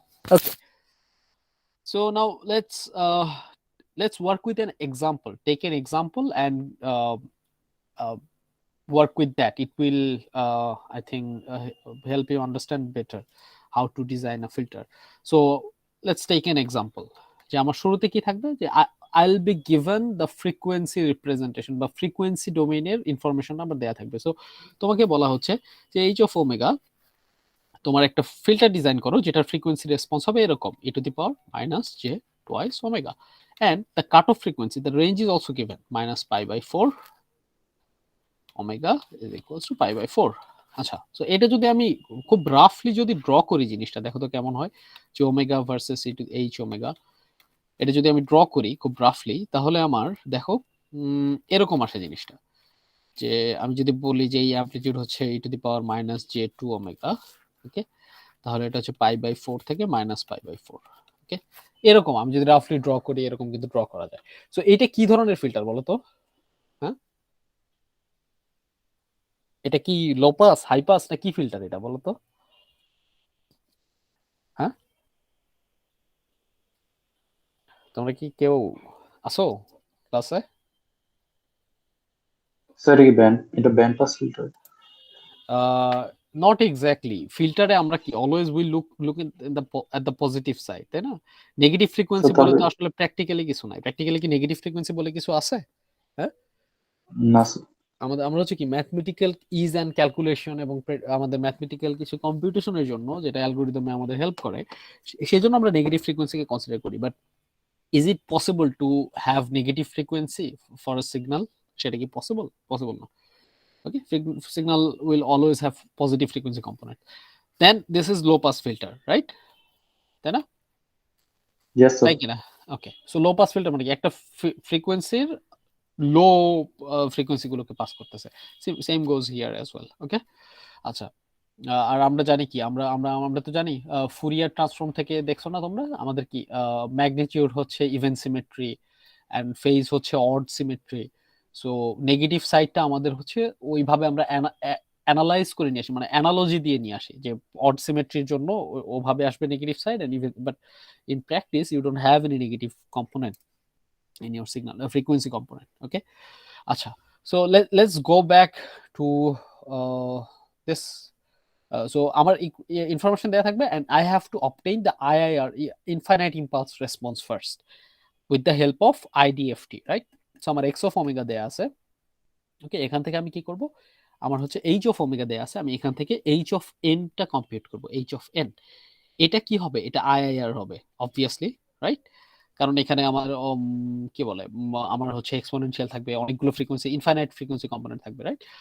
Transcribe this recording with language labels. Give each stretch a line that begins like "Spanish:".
English: Okay, so now let's work with an example. Take an example and uh, work with that. It will I think help you understand better how to design a filter. So let's take an example.
Bangla: যে আমার শুরুতে কি থাকবে, যে
English: I'll be given the frequency representation
Bangla: বা frequency ডোমেইনের information আমার দেয়া থাকবে। সো তোমাকে বলা হচ্ছে যে h of omega তোমার একটা ফিল্টার ডিজাইন করো যেটার ফ্রিকোয়েন্সি রেসপন্স হবে এরকম
English: e to the power minus j twice omega, and the cutoff frequency, the range is also given, minus pi by 4 omega is equals to pi by 4.
Bangla: আচ্ছা, so এটা যদি আমি খুব রাফলি যদি ড্র করি জিনিসটা, দেখো তো কেমন হয়, যে ওমেগা ভার্সেস এইচ ওমেগা, এটা যদি আমি ড্র করি খুব রাফলি, তাহলে আমার দেখো এরকম আসে জিনিসটা। যে আমি যদি বলি যে এই অ্যামপ্লিটিউড হচ্ছে e to the power minus j2 omega, ওকে, তাহলে এটা হচ্ছে পাই বাই 4 থেকে মাইনাস পাই বাই 4। ওকে, এরকম আমি যদি রাফলি ড্র করি এরকম কিন্তু ড্র করা যায়। সো এটা কি ধরনের ফিল্টার বলো তো? হ্যাঁ, এটা কি লো পাস, হাই পাস, না কি ফিল্টার এটা বলো তো? হ্যাঁ, তোমরা কি কেউ আসো ক্লাসে?
English: Sir, এটা band pass filter. Not exactly, ফিল্টারে আমরা কি always will look in the at the positive side, তাই না?
Bangla: নেগেটিভ
English: So
Bangla: ফ্রিকোয়েন্সি বলে তাহলে তো আসলে প্র্যাকটিক্যালি কিছু নাই। প্র্যাকটিক্যালি কি নেগেটিভ ফ্রিকোয়েন্সি বলে কিছু আছে? হ্যাঁ, না sir. আমরা হচ্ছে কি ম্যাথমেটিক্যাল ইজ অ্যান্ড ক্যালকুলেশন এবং আমাদের ম্যাথমেটিক্যাল কিছু কম্পিউটেশনের জন্য যেটা অ্যালগোরিদমে আমাদের হেল্প করে, সেই জন্য আমরা নেগেটিভ ফ্রিকোয়েন্সিকে কনসিডার করি।
English: But is it possible to have negative frequency for a signal?
Bangla: সেটা কি পসিবল? পসিবল না।
English: Okay, signal will always have positive frequency component. Then this is low pass filter, right?
Bangla: তাই না?
English: Yes sir.
Bangla: তাই কিনা? ওকে, so low pass filter মানে কি, একটা ফ্রিকোয়েন্সির লো ফ্রিকোয়েন্সি গুলোকে পাস করতেছে।
English: Same goes here as well.
Bangla: ওকে, আচ্ছা, আর আমরা জানি কি, আমরা আমরা আমরা তো জানি ফুরিয়ার ট্রান্সফর্ম থেকে দেখছো না তোমরা, আমাদের কি ম্যাগনিটিউড হচ্ছে ইভেন সিমেট্রি অ্যান্ড ফেজ হচ্ছে অড সিমেট্রি। সো নেগেটিভ সাইডটা আমাদের হচ্ছে ওইভাবে আমরা অ্যানালাইজ করে নিয়ে আসি, মানে অ্যানালজি দিয়ে নিয়ে আসি, যে অড সিমেট্রির জন্য ওভাবে আসবে negative side, and even, but
English: in practice you don't have any negative component in your signal frequency component. Okay, acha, so let's go back to this. So
Bangla: আমার information দেয়া থাকবে,
English: and I have to obtain the IIR, infinite impulse response, first with the help of IDFT, right? So আমার x of omega
Bangla: দেয়া আছে। ওকে, এখান থেকে আমি কি করব, আমার হচ্ছে h of omega দেয়া আছে, আমি এখান থেকে h of n টা কম্পিউট করব। h of n, এটা কি হবে, এটা আইআইআর হবে অবভিয়াসলি, রাইট? কারণ এখানে আমার কি বলে, আমার হচ্ছে এক্সপোনেনশিয়াল থাকবে, অনেকগুলো ফ্রিকোয়েন্সি, ইনফাইনাইট ফ্রিকোয়েন্সি কম্পোনেন্ট থাকবে, রাইট?